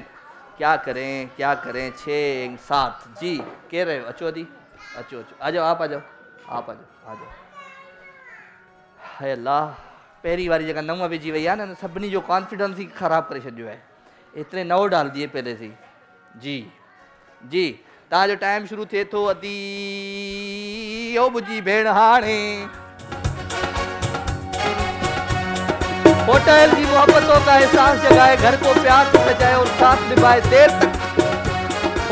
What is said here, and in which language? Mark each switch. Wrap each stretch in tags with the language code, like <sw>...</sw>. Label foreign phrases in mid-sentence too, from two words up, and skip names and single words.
<hi>क्या करें क्या करें। 6 7 जी कह रहे हो।</hi> <sd>अचो दी अचो अचो,</sd> <hi>आ जाओ आप, आ जाओ आप, आ जाओ आ जाओ।</hi> <sd>हाय अल्लाह, पहिरीं वारी जेका 9 विझी वई आहे न, सभिनी जो कॉन्फिडेंस ही ख़राब करे छॾियो आहे।</sd> <hi>एतिरे 9 डाल दिए पहले से जी जी।</hi> <sd>तव्हांजो टाइम शुरू थिए थो। अदी ओ मुंहिंजी भेण हाणे</sd> <hi>होटल की मोहब्बतों का एहसास जगाए, घर को प्यार से सजाए और साथ निभाए देर तक।</hi>